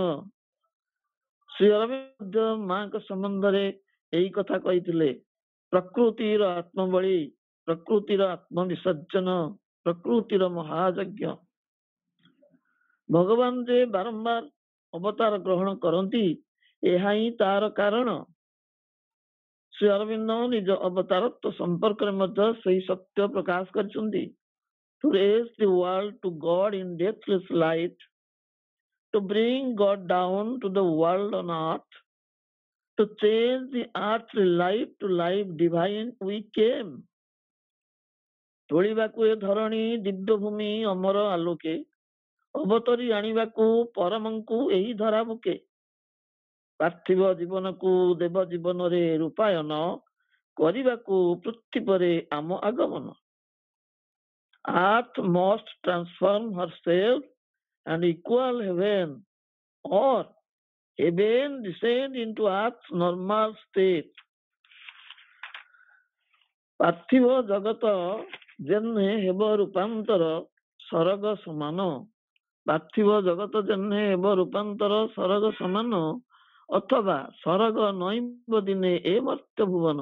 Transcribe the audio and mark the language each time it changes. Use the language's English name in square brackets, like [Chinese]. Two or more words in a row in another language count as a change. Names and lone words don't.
[Odia] ଶ୍ରୀ ଅରବିନ୍ଦ ମାଙ୍କ ସମ୍ବନ୍ଧରେ ଏଇ କଥା କହିଥିଲେ, ପ୍ରକୃତିର ଆତ୍ମବଳି, ପ୍ରକୃତିର ଆତ୍ମବିସର୍ଜନ, ପ୍ରକୃତିର ମହାଯଜ୍ଞ। ଭଗବାନ ଯେ ବାରମ୍ବାର ଅବତାର ଗ୍ରହଣ କରନ୍ତି, ଏହା ହିଁ ତାର କାରଣ। ଶ୍ରୀ ଅରବିନ୍ଦ ନିଜ ଅବତାରତ୍ୱ ସମ୍ପର୍କରେ ମଧ୍ୟ ସେହି ସତ୍ୟ ପ୍ରକାଶ କରିଛନ୍ତି। [English] To raise the world to God in deathless light, to bring God down to the world on earth, to change the earthly life to life divine we came. [Odia] ତୋଳିବାକୁ ଏ ଧରଣୀ ଦିବ୍ୟଭୂମି ଅମର ଆଲୋକେ, ଅବତରି ଆଣିବାକୁ ପରମଙ୍କୁ ଏହି ଧରା ବୁକେ। ପାର୍ଥିବ ଜୀବନକୁ ଦେବ ଜୀବନରେ ରୂପାୟନ କରିବାକୁ ପୃଥିବୀରେ ଆମ ଆଗମନ। [English] Earth must transform herself and equal heaven, or heaven descend into earth's normal state. [Odia] ପାର୍ଥିବ ଜଗତ ଯେହ୍ନେ ହେବ ରୂପାନ୍ତର ସରଗ ସମାନ। ପାର୍ଥିବ ଜଗତ ଯେହ୍ନେ ହେବ ରୂପାନ୍ତର ସରଗ ସମାନ, ଅଥବା ସରଗ ନଇବ ଦିନେ ଏ ମର୍ତ୍ତ୍ୟ ଭୁବନ।